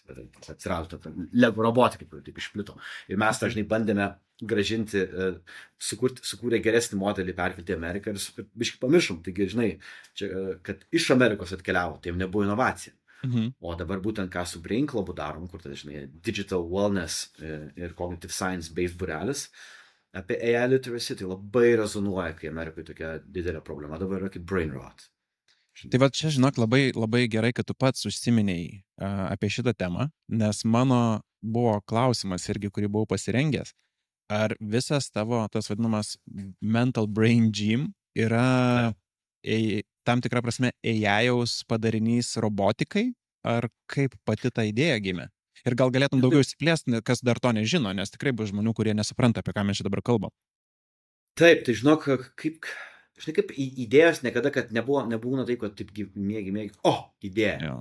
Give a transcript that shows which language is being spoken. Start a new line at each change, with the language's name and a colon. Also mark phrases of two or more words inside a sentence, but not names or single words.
Lithuanian: Atsirado Lego robotika, kaip taip išplito. Ir mes dažnai bandėme gražinti, sukūrė geresnį modelį, perkelti į Ameriką ir biškai pamiršom, taigi, žinai, čia, kad iš Amerikos atkeliavo, tai nebuvo inovacija. O dabar būtent ką su Brain Clubu darom, kur tai, žinai,
English: digital wellness
Lithuanian: ir
English: cognitive science based
Lithuanian: būrelis, apie
English: AI literacy,
Lithuanian: tai labai rezonuoja, kai Amerikoje tokia didelė problema dabar yra kaip
English: brain rot.
Lithuanian: Tai va čia, žinok, labai, labai gerai, kad tu pats užsiminėjai apie šitą temą, nes mano buvo klausimas irgi, kurį buvau pasirengęs. Ar visas tavo, tas vadinamas
English: mental brain gym
Lithuanian: yra tam tikrą prasme AI-jaus padarinys robotikai, ar kaip pati ta idėja gimė? Ir gal galėtum daugiau išsiplėsti, kas dar to nežino, nes tikrai bus žmonių, kurie nesupranta, apie ką mes čia dabar kalbam. Taip, tai žinok, kaip idėjos niekada, kad nebūna taip, kad taip mėgi, idėja.